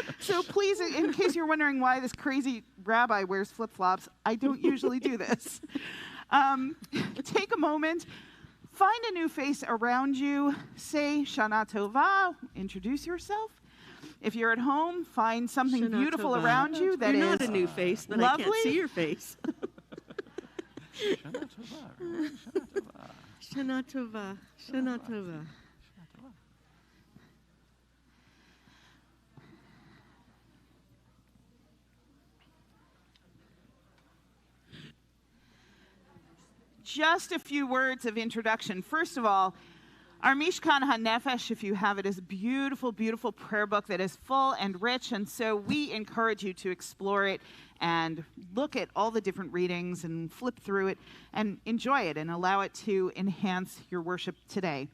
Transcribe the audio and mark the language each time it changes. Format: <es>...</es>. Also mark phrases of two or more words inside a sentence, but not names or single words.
<en>So please, in case you're wondering why this crazy rabbi wears flip-flops, I don't usually do this. Take a moment, find a new face around you, say</en> <he>שנה טובה,</he> <en>introduce yourself. If you're at home, find something Shana beautiful Tovah. around you that You're is not a new face, but lovely. I can't see your face.</en> <he>שנה טובה, really? שנה טובה. שנה טובה. שנה טובה.</he> <en>Just a few words of introduction. First of all, our Mishkan HaNefesh, if you have it, is a beautiful, beautiful prayer book that is full and rich, and so we encourage you to explore it and look at all the different readings and flip through it and enjoy it and allow it to enhance your worship today.</en>